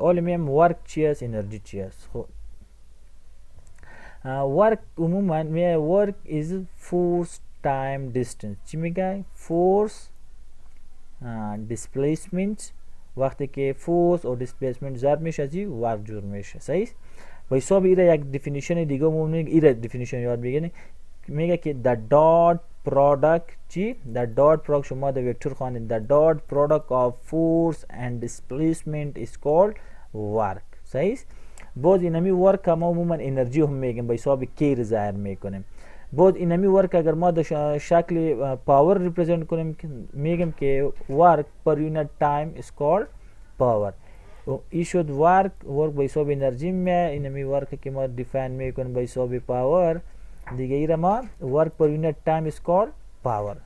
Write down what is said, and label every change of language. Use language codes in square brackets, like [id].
[fa] حالا میگم ورک چی است، انرژی چی است. خب ورک عموما میگه ورک [en] is force time distance. [fa] چی میگه؟ فورس displacement. وقتی که فورس و displacement ضرب میشه از ورک جور میشه. صحیح است؟ به حساب ایره یک definition دیگه عموما ایره definition یاد بگیرین. میگه که [en] the dot product [fa] چی؟ [en] the dot product [fa] شما د وکتور خواندین [en] the dot product of force and displacement is called work. [fa] صحیح است؟ باز اینمی ورک ما عموما انرژی هم میگیم به حساب کی ظاهر میکنیم. باز اینمی ورک اگر ما د شکل پاور ریپرزنت کنیم میگیم که ورک پر یونت تایم [en] is called power. [fa] ای شد ورک به حساب انرژی میه. اینمی ورک که ما دیفاین میکنیم به حساب پاور دیگه ایره ما ورک پر یونت تایم [en] is called power.